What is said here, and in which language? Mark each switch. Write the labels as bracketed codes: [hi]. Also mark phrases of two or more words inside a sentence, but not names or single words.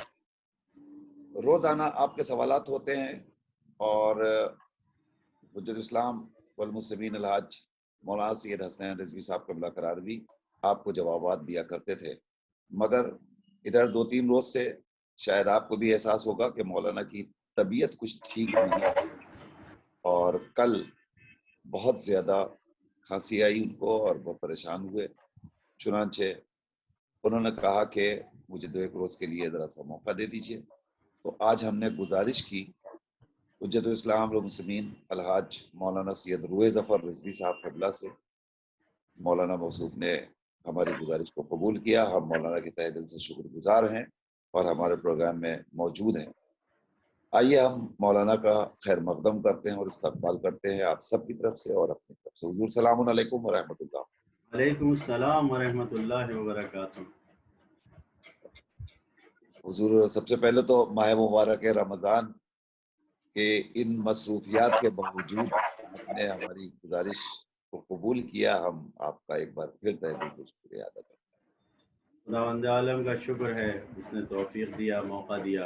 [ur] روزانہ آپ کے سوالات ہوتے ہیں اور [ar] حجة الإسلام والمسلمين [ur] الحاج مولانا سید حسنین رضوی صاحب قبلہ قرار بھی آپ کو جوابات دیا کرتے تھے، مگر ادھر 2-3 روز سے شاید آپ کو بھی احساس ہوگا کہ مولانا کی طبیعت کچھ ٹھیک نہیں ہے اور کل بہت زیادہ کھانسی آئی ان کو اور بہت پریشان ہوئے. چنانچہ انہوں نے کہا کہ مجھے 2-1 روز کے لیے ذرا سا موقع دے دیجیے. تو آج ہم نے گزارش کی [ar] حجة الإسلام والمسلمين [ur] الحاج مولانا سید روئے ظفر رضوی صاحب قبلہ سے. مولانا موصوف نے ہماری گزارش کو قبول کیا. ہم مولانا کے تہہ دل سے شکرگزار ہیں اور ہمارے پروگرام میں موجود ہیں. آئیے ہم مولانا کا خیر مقدم کرتے ہیں اور استقبال کرتے ہیں آپ سب کی طرف سے اور اپنی طرف سے. [ar] हुज़ूर سلام عليكم ورحمة الله. وعليكم السلام ورحمة الله وبركاته. [ur] حضور، سب سے پہلے تو ماہ مبارک رمضان کے ان مصروفیات کے باوجود آپ نے ہماری گزارش کو قبول کیا. ہم آپ کا ایک بار پھر تہہ دل سے شکریہ ادا کرتے ہیں. خداوند عالم کا شکر ہے، اس نے توفیق دی، موقع دیا.